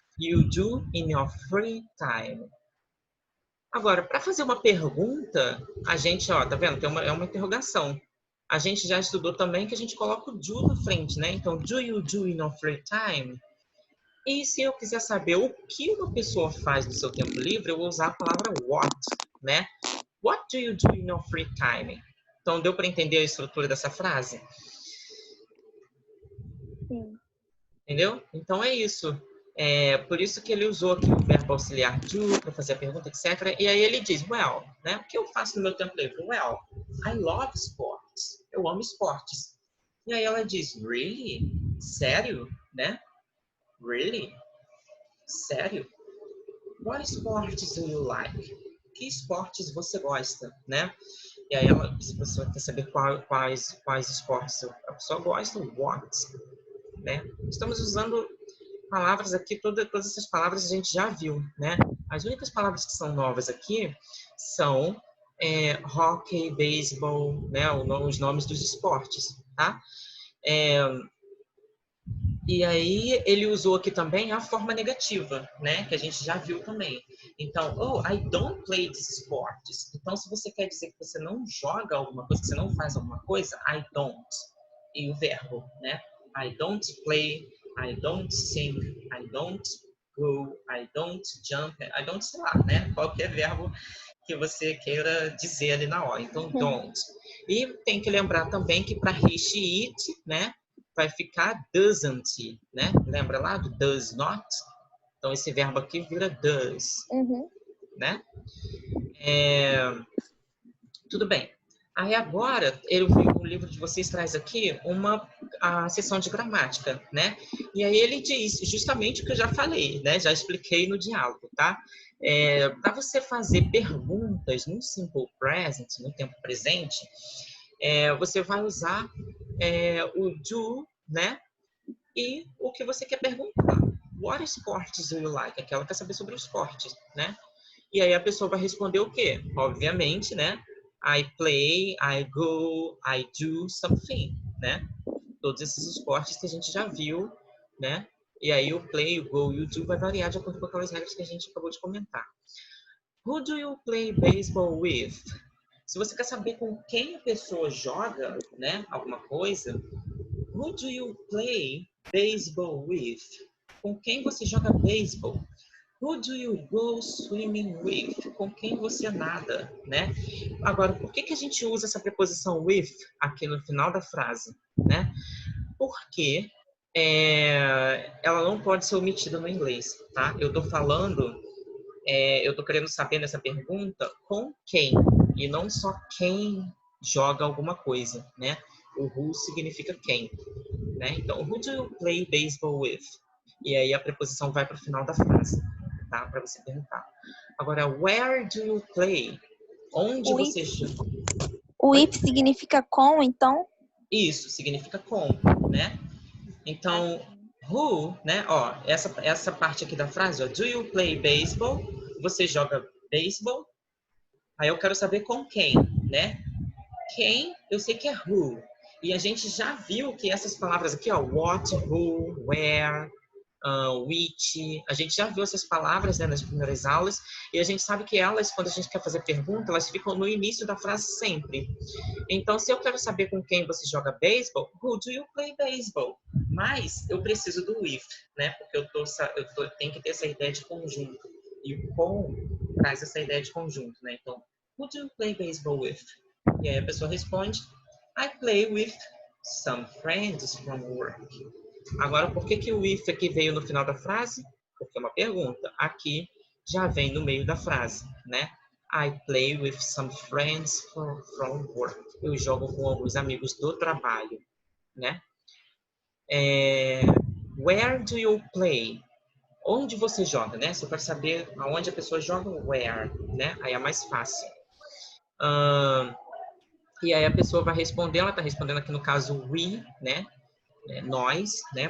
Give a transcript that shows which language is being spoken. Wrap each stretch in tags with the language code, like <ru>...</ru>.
<en>You do in your free time.</en> <pt>Agora, para fazer uma pergunta, a gente, ó, tá vendo? É uma interrogação. A gente já estudou também que a gente coloca o do na frente, né? Então,</pt> <en>do you do in your free time?</en> <pt>E se eu quiser saber o que uma pessoa faz no seu tempo livre, eu vou usar a palavra what, né?</pt> <en>What do you do in your free time?</en> <pt>Então, deu para entender a estrutura dessa frase? Sim. Entendeu? Então, é isso. Por isso que ele usou aqui o verbo auxiliar do para fazer a pergunta, etc. E aí ele diz, well, né? O que eu faço no meu tempo livre?</pt> <en>Well, I love sports.</en> <pt>Eu amo esportes. E aí ela diz, really? Sério? Né? Really? Sério?</pt> <en>What sports do you like?</en> <pt>Que esportes você gosta, né? E aí se a pessoa quer saber quais esportes a pessoa gosta, what, né? Estamos usando palavras aqui, todas essas palavras a gente já viu, né? As únicas palavras que são novas aqui são hockey, beisebol, né? Os nomes dos esportes, tá? E aí ele usou aqui também a forma negativa, né? Que a gente já viu também.</pt> <en>Então, oh, I don't play these sports.</en> <pt>Então, se você quer dizer que você não joga alguma coisa, que você não faz alguma coisa,</pt> <en>I don't.</en> <pt>E o verbo, né?</pt> <en>I don't play, I don't sing, I don't go, I don't jump, I don't, sei lá, né?</en> <pt>Qualquer verbo que você queira dizer ali na hora. Então, don't. E tem que lembrar também que para he, it, né? Vai ficar doesn't, né? Lembra lá do does not? Então, esse verbo aqui vira does, né? Tudo bem. Aí agora, o livro de vocês traz aqui a sessão de gramática, né? E aí ele diz justamente o que eu já falei, né? Já expliquei no diálogo, tá? Para você fazer perguntas no simple present, no tempo presente, você vai usar o do, né? E o que você quer perguntar.</pt> <en>What sports do you like?</en> <pt>É que ela quer saber sobre os esportes, né? E aí a pessoa vai responder o quê? Obviamente, né?</pt> <en>I play, I go, I do something, né?</en> <pt>Todos esses esportes que a gente já viu, né? E aí o play, o go e o do vai variar de acordo com aquelas regras que a gente acabou de comentar.</pt> <en>Who do you play baseball with?</en> <pt>Se você quer saber com quem a pessoa joga, né? Alguma coisa,</pt> <en>who do you play baseball with?</en> <pt>Com quem você joga beisebol?</pt> <en>Who do you go swimming with?</en> <pt>Com quem você nada, né? Agora, por que a gente usa essa preposição with aqui no final da frase, né? Porque ela não pode ser omitida no inglês, tá? Eu tô falando, eu tô querendo saber nessa pergunta com quem, e não só quem joga alguma coisa, né? O who significa quem, né?</pt> <en>Então, who do you play baseball with?</en> <pt>E aí a preposição vai para o final da frase, tá? Para você perguntar. Agora,</pt> <en>where do you play?</en> <pt>Onde O você</pt> <en>if,</en> <pt>joga? o if significa com, então? Isso, significa com, né? Então, Assim. who, né? Ó, essa parte aqui da frase, ó,</pt> <en>do you play baseball?</en> <pt>Você joga beisebol? Aí eu quero saber com quem, né? Quem, eu sei que é who. E a gente já viu que essas palavras aqui, ó, what, who, where, which, a gente já viu essas palavras, né, nas primeiras aulas, e a gente sabe que elas, quando a gente quer fazer pergunta, elas ficam no início da frase sempre. Então, se eu quero saber com quem você joga beisebol,</pt> <en>who do you play baseball?</en> <pt>Mas eu preciso do with, né? Porque tenho que ter essa ideia de conjunto. E o com traz essa ideia de conjunto, né?</pt> <en>Então, who do you play baseball with?</en> <pt>E aí a pessoa responde,</pt> <en>I play with some friends from work.</en> <pt>Agora, por que o if aqui veio no final da frase? Porque é uma pergunta. Aqui já vem no meio da frase, né?</pt> <en>I play with some friends from work.</en> <pt>Eu jogo com alguns amigos do trabalho, né?</pt> <en>Where do you play?</en> <pt>Onde você joga,</pt> <en>né?</en> <pt>Se eu quero saber aonde a pessoa joga, where, né? Aí é mais fácil. E aí a pessoa vai responder, ela está respondendo aqui no caso we, né? Nós, né?</pt>